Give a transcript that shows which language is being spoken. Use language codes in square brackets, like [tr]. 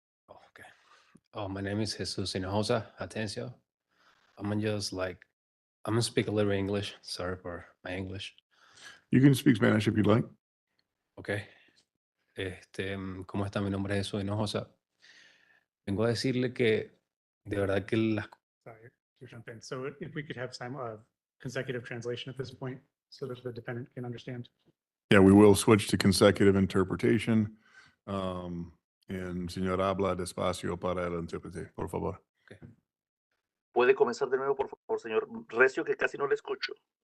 [en] Okay. Oh, my name is Jesus Hinojosa Atencio. I'm gonna speak a little English. Sorry for my English. You can speak Spanish if you'd like. [es] Okay. ¿Cómo está? Mi nombre es Jesús Hinojosa. Vengo a decirle que de verdad que las [en] Sorry to jump in. So if we could have consecutive translation at this point so that the defendant can understand. Yeah, we will switch to consecutive interpretation. [es] And señor habla despacio para el intérprete, por favor. ¿Puede comenzar de nuevo, por favor, señor Recio, que casi no le escucho?